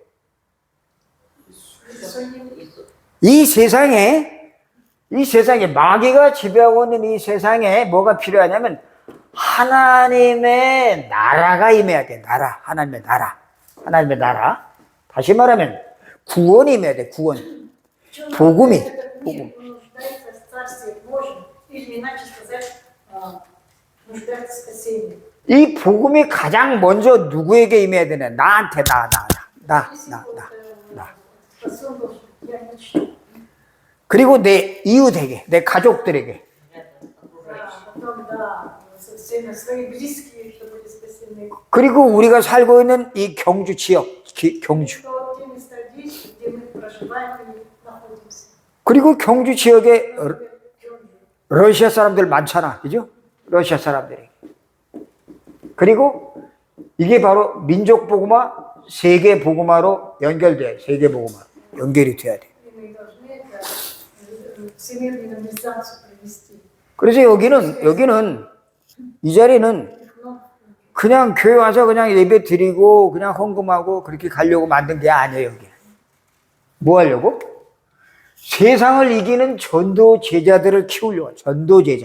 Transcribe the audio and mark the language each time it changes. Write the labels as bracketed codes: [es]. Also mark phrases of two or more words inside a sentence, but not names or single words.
[ko] 이 세상에 마귀가 지배하고 있는 이 세상에 뭐가 필요하냐면 하나님의 나라가 임해야 돼. 나라. 하나님의 나라. 하나님의 나라. 다시 말하면 구원이 임해야 돼. 구원. 복음이. 복음. [ru] нуждается в Царстве Божьем, или иначе сказать, нуждается в спасении. [ko] 이 복음이 가장 먼저 누구에게 임해야 되냐? 나한테, 나. [ru] Спасен должен быть я лично. [ko] 그리고 내 이웃에게, 내 가족들에게. [ru] Потом, да, со всеми свои близкие, что были спасены. [ko] 그리고 우리가 살고 있는 이 경주 지역, 경주. [ru] То те места действия, где мы проживаем и находимся. [ko] 그리고 경주 지역에 러시아 사람들 많잖아. 그죠? 러시아 사람들이. 그리고 이게 바로 민족 복음화, 세계 복음화로 연결돼. 세계 복음화. 연결이 돼야 돼. [ru] И мы должны это всемирную евангелизацию провести. [ko] 그래서 여기는 이 자리는 그냥 교회 와서 그냥 예배 드리고 그냥 헌금하고 그렇게 가려고 만든 게 아니에요, 여기. 뭐 하려고? 세상을 이기는 전도 제자들을 키우려고. 전도 제자.